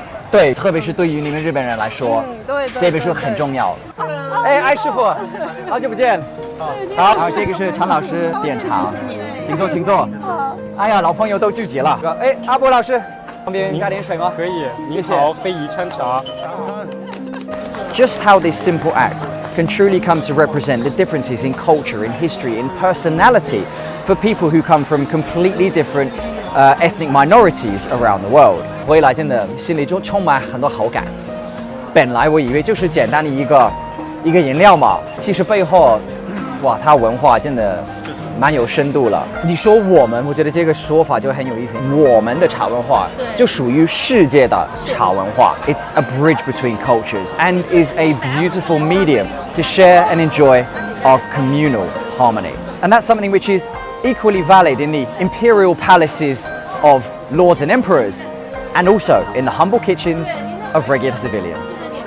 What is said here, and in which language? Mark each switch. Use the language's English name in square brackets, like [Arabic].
[Chinese] 对，特别是对于你们日本人来说，这本书很重要。哎，艾师傅，好久不见。好，然后这个是常老师点茶，请坐，请坐。哎呀，老朋友都聚集了。哎，阿波老师，方便加点水吗？可以。谢谢。好，非遗餐茶。 [English] Just how this simple act can truly come to represent the differences in culture, in history, in personality for people who come from completely different ethnic minorities around the world. [Chinese] 回来真的心里就充满很多好感。本来我以为就是简单的一个饮料嘛，其实背后，哇，它文化真的蛮有深度了。你说我们，我觉得这个说法就很有意思。我们的茶文化就属于世界的茶文化。 [English] It's a bridge between cultures and is a beautiful medium to share and enjoy our communal harmony. And that's something which is equally valid in the imperial palaces of lords and emperors, and also in the humble kitchens of regular civilians.